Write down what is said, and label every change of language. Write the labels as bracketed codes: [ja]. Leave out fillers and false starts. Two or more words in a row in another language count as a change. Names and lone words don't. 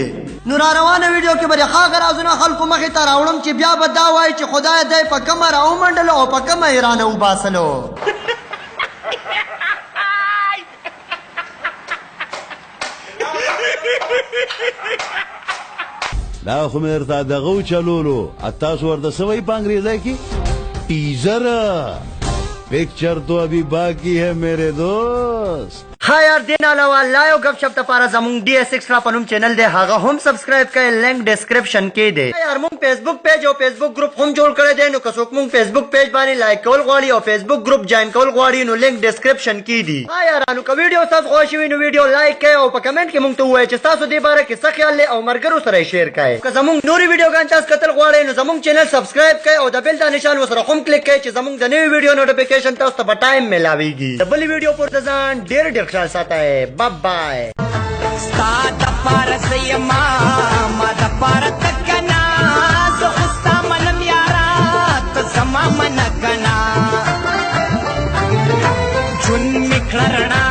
[ps] نو را روانه ویډیو کې به د هغه رازونه خلکو مخې ته راوړم چې بیا به دا وایي چې خدای دی په کومه راومنډلو او په کومه یې رانه وباسلو. دا خو مې درته دغه وچلولو تاسو ورته څه وایي په انګریزۍ کې ټیزر. [ur] پکچر تو ابھی باقی ہے میرے دوست. [ps] ها یار دین علاوه لایو غپ شپ لپاره زموږ ډي اس ایکسټرا په نوم چینل دی هغه هم سبسکرایب کړئ [en] link description [ps] کې دی. یار موږ فیسبوک پیج او فیسبوک ګروپ هم جوړ کړی دی نو که څوک موږ فیسبوک پیج باندې لایک کول غواړي او فیسبوک ګروپ جوائن کول غواړي نو [en] link description [ps] کې دی. ها یارانو که ویډیو تاسو خوښ وي نو ویډیو لایک کړئ او په کمنټ کې موږ ته ووایئ چې تاسو دې باره کې څه خیال دی او ملګرو سره یې شیر کړئ. که زموږ نورې ویډیوګانې تاسو کتل غواړئ نو زموږ چینل سبسکرایب کړئ او د بیل دا نشان ورسره هم کلیک کړئ چې زموږ د نوې ویډیو نوټیفیکیشن تاسو ته په ټایم میلاویږي. د بلې ویډیو پورته ځان ډېر ډېر خیال ساتئ. [en] Bye-bye. Sta da para sayama ma da para takana so khusta manam yara to sama manakana chun miklar